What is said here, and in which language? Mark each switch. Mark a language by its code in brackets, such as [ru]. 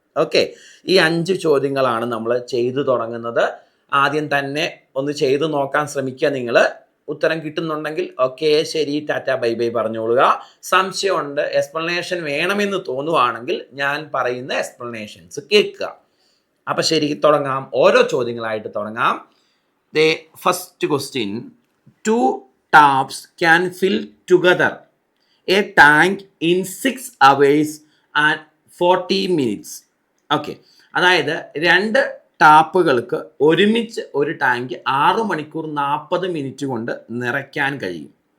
[ml] Okay, ഈ 5 ചോദ്യങ്ങളാണ് നമ്മൾ ചെയ്തു തുടങ്ങുന്നത്. ആദ്യം തന്നെ ഒന്ന് ചെയ്തു നോക്കാൻ ശ്രമിക്കുക. നിങ്ങൾ ഉത്തരം കിട്ടുന്നുണ്ടെങ്കിൽ ഓക്കെ, ശരി, ടാറ്റ, ബൈ ബൈ പറഞ്ഞോളുക. സംശയമുണ്ട്, എക്സ്പ്ലനേഷൻ വേണമെന്ന് തോന്നുവാണെങ്കിൽ ഞാൻ പറയുന്ന എക്സ്പ്ലനേഷൻസ് കേൾക്കുക. അപ്പം ശരി, തുടങ്ങാം. ഓരോ ചോദ്യങ്ങളായിട്ട് തുടങ്ങാം. [en] First question: 2 taps can fill together a tank in 6 hours and 40 minutes. [ml] Okay, അതായത് 2 ടാപ്പുകൾക്ക് ഒരുമിച്ച് ഒരു ടാങ്ക് 6 മണിക്കൂർ 40 മിനിറ്റ് കൊണ്ട് നിറയ്ക്കാൻ കഴിയും.